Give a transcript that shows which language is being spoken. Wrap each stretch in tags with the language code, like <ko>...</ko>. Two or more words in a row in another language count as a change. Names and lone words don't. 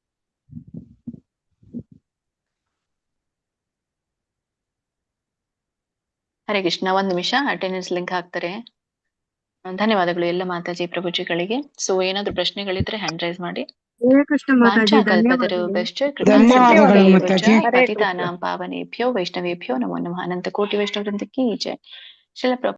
<kn>ಹರೇ ಕೃಷ್ಣ. 1 ನಿಮಿಷ,</kn> <en>attendance link</en> <kn>ಹಾಕ್ತಾರೆ. ಧನ್ಯವಾದಗಳು ಎಲ್ಲ ಮಾತಾಜಿ ಪ್ರಭುಜಿಗಳಿಗೆ. ಸೊ ಏನಾದ್ರು ಪ್ರಶ್ನೆಗಳಿದ್ರೆ</kn> <en>hand raise</en> <kn>ಮಾಡಿ. ಹರೇ ಕೃಷ್ಣ ಮಾತಾಜಿ,</kn> <sa>ಪತಿತಾನಾಂ ಪಾವನೇಭ್ಯೋ ವೈಷ್ಣವೇಭ್ಯೋ ನಮೋ ನಮಃ.</sa> <kn>ಅನಂತ ಕೋಟಿ ವೈಷ್ಣವ ವೃಂದಕ್ಕೆ ಜೈ. ಶಿಲ</kn>